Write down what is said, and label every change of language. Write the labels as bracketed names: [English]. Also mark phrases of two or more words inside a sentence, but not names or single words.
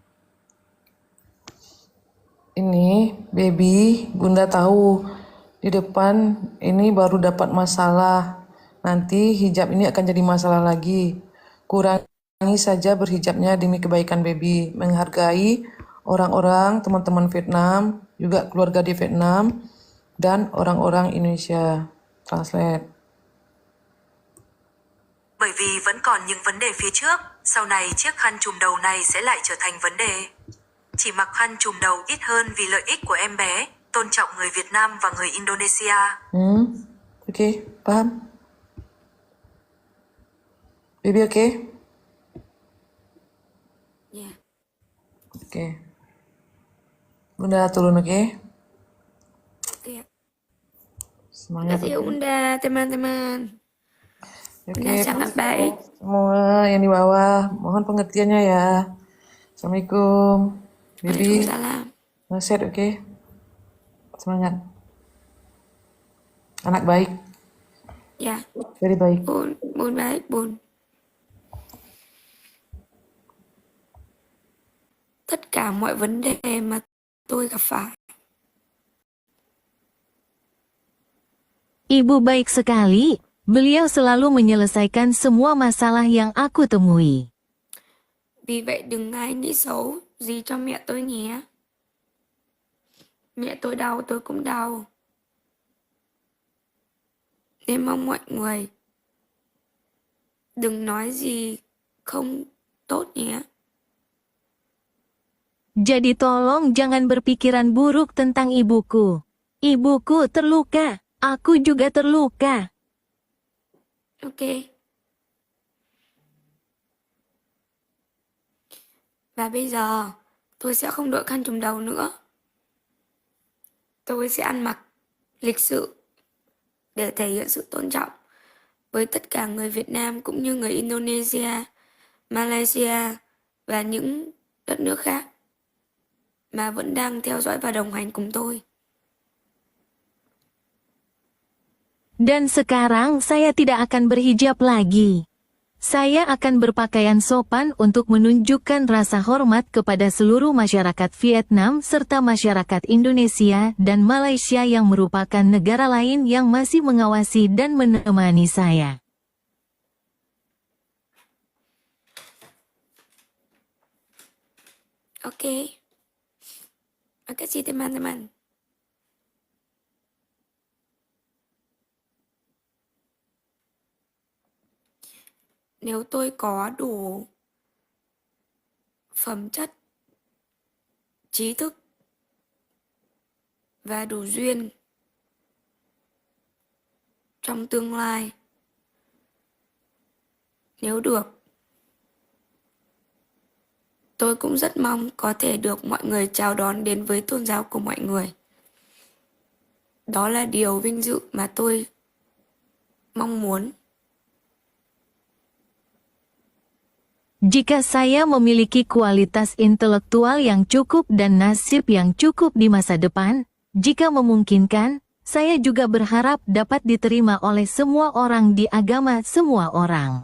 [Indonesian] Ini baby, Bunda tahu di depan ini baru dapat masalah. Nanti hijab ini akan jadi masalah lagi. Kurangi saja berhijabnya demi kebaikan baby. Menghargai orang-orang, teman-teman Vietnam, juga keluarga di Vietnam, dan orang-orang Indonesia. Translate. [Vietnamese] Bởi vì vẫn còn những vấn đề phía trước, sau này chiếc khăn trùm đầu này sẽ lại trở thành vấn đề. Chỉ mặc khăn trùm đầu ít hơn vì lợi ích của em bé, tôn trọng người Việt Nam và người Indonesia. [Indonesian] Oke, paham? Baby oke? [Vietnamese] Dạ. [Indonesian] Oke. Bunda turun oke? Oke. Semangat. Kasih Bunda, teman-teman. Oke, Bunda sangat baik. semua yang di bawah, mohon pengertiannya ya. Assalamualaikum. Baby, Waalaikumsalam. ngeset oke? Semangat. Anak baik, [Vietnamese] Dạ. [Indonesian] very baik. Bun baik, Bun. [Vietnamese] Tất cả mọi vấn đề mà tôi gặp phải, [Indonesian] Ibu baik sekali. Beliau selalu menyelesaikan semua masalah yang aku temui. [Vietnamese] vì vậy đừng ai nghĩ xấu gì cho mẹ tôi nhé. Mẹ tôi đau tôi cũng đau. Nên mong mọi người đừng nói gì không tốt nhé. [Indonesian] Jadi tolong jangan berpikiran buruk tentang ibuku. Ibuku terluka, aku juga terluka. Ok. [Vietnamese] Và bây giờ tôi sẽ không đội khăn trùm đầu nữa. Tôi sẽ ăn mặc lịch sự để thể hiện sự tôn trọng với tất cả người Việt Nam cũng như người Indonesia, Malaysia và những đất nước khác mà vẫn đang theo dõi và đồng hành cùng tôi. [Indonesian] Dan sekarang saya tidak akan berhijab lagi. Saya akan berpakaian sopan untuk menunjukkan rasa hormat kepada seluruh masyarakat Vietnam serta masyarakat Indonesia dan Malaysia yang merupakan negara lain yang masih mengawasi dan menemani saya. Ok. Makasih teman-teman. [Vietnamese] Nếu tôi có đủ phẩm chất, trí thức và đủ duyên trong tương lai, nếu được, tôi cũng rất mong có thể được mọi người chào đón đến với tôn giáo của mọi người. Đó là điều vinh dự mà tôi mong muốn. [Indonesian] Jika saya memiliki kualitas intelektual yang cukup dan nasib yang cukup di masa depan, jika memungkinkan, saya juga berharap dapat diterima oleh semua orang di agama semua orang.